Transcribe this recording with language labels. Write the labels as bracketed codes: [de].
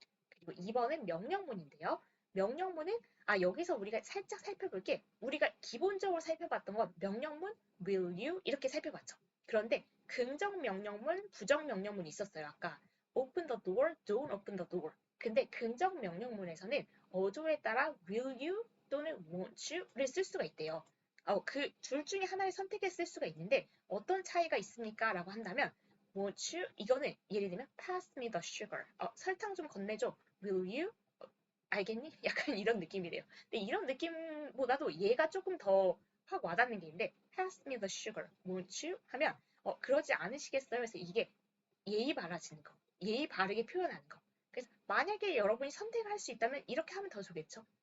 [ko] 그리고 2번은 명령문인데요. 명령문은 여기서 우리가 살짝 살펴볼 게 우리가 기본적으로 살펴봤던 건 명령문 [en] will you [ko] 이렇게 살펴봤죠. 그런데 긍정 명령문, 부정 명령문이 있었어요. 아까 [en] open the door, don't open the door. [ko] 근데 긍정 명령문에서는 어조에 따라 [en] will you [ko] 또는 [en] won't you [ko] 를 쓸 수가 있대요. 그 둘 중에 하나를 선택해 쓸 수가 있는데 어떤 차이가 있습니까? 라고 한다면 [en] won't you? [ko] 이거는 예를 들면 [en] pass me the sugar. [ko] 설탕 좀 건네줘. [en] Will you? [ko] 알겠니? 약간 이런 느낌이래요. 근데 이런 느낌보다도 얘가 조금 더 확 와닿는 게 있는데 [en] pass me the sugar. won't you? [ko] 하면 그러지 않으시겠어요? 그래서 이게 예의 바라지는 거. 예의 바르게 표현하는 거. 그래서 만약에 여러분이 선택을 할 수 있다면 이렇게 하면 더 좋겠죠.